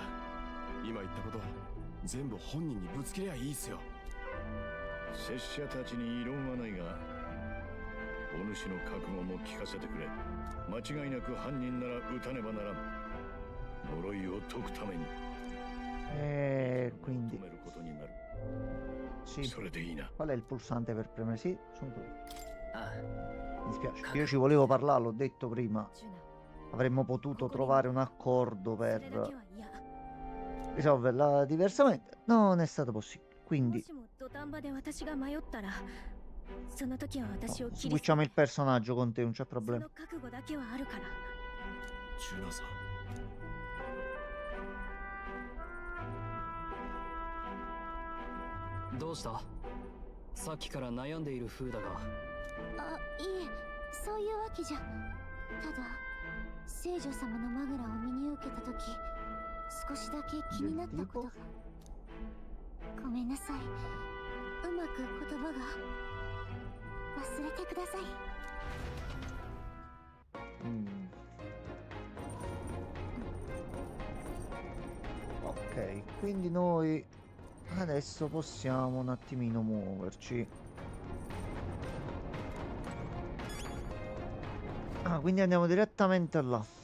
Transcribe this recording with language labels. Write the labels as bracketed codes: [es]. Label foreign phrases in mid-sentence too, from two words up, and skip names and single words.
[ja] 今言ったこと全部本人にぶつけりゃいいっすよ。拙者たちに異論はないが、お主の覚悟も聞かせてくれ。間違いなく犯人なら撃たねばならん。呪いを解くために。 [it] Quindi sì. Qual è il pulsante per premere? Sì, sono quelli. Mi spiace, io ci volevo parlare, l'ho detto prima. avremmo potuto trovare un accordo per risolverla diversamente. Non è stato possibile, quindi switchiamo il personaggio con te, non c'è problema. [ja] ジュナさん。どうした？さっきから悩んでいる風だが。あ、いえ、そういうわけじゃ。ただ聖女様のマグラを身に受けた時、少しだけ気になったことが。ごめんなさい。うまく言葉が。忘れてください。 [it] Ok, quindi noi adesso possiamo un attimino muoverci. Ah, quindi andiamo direttamente là.